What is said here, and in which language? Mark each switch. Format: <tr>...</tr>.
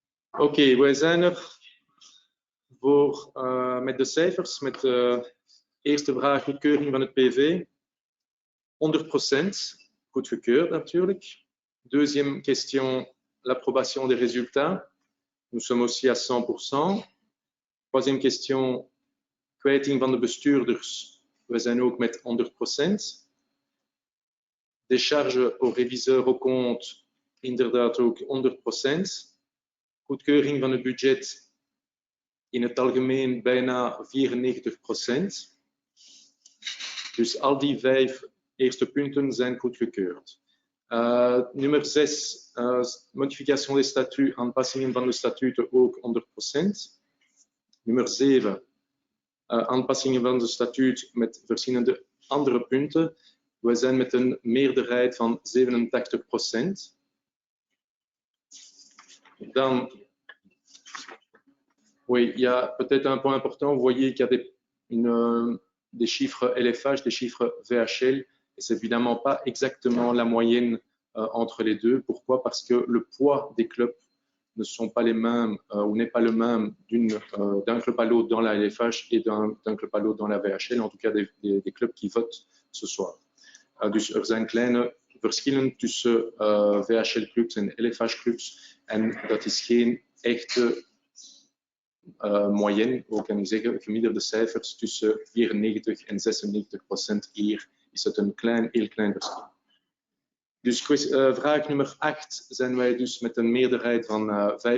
<nl>Oké, wij zijn er voor met de cijfers, met de eerste vraag, goedkeuring van het PV. 100%, goedgekeurd natuurlijk.</nl> <fr>Deuxième question, l'approbation des résultats. Nous sommes aussi à 100%. Troisième question,</fr> <nl>kwijting van de bestuurders. We zijn ook met 100%.</nl> <fr>Décharge au réviseur au compte,</fr> <nl>inderdaad ook 100%. Goedkeuring van het budget in het algemeen bijna 94%. Dus al die 5 eerste punten zijn goedgekeurd. Nummer 6,</nl> <fr>modification des statuts,</fr> <nl>aanpassingen van de statuten ook 100%. Nummer 7, aanpassingen van de statuut met verschillende andere punten. We zijn met een meerderheid van 87%.</nl> <fr>Dan, oui, il y a peut-être un point important. Vous voyez qu'il y a des chiffres LFH, des chiffres VHL, et c'est évidemment pas exactement la moyenne entre les deux. Pourquoi? Parce que le poids des clubs ne sont pas les mêmes ou n'est pas le même d'un club à l'autre dans la LFH et d'un club à l'autre dans la VHL, en tout cas des clubs qui votent ce soir.</fr> <nl>Dus er zijn kleine verschillen tussen VHL-clubs en LFH-clubs en dat is geen echte moyenne. We kunnen zeggen gemiddelde cijfers tussen 94 en 96%. Hier is het een heel klein verschil. Dus vraag nummer 8 zijn wij dus met een meerderheid van 95%.</nl>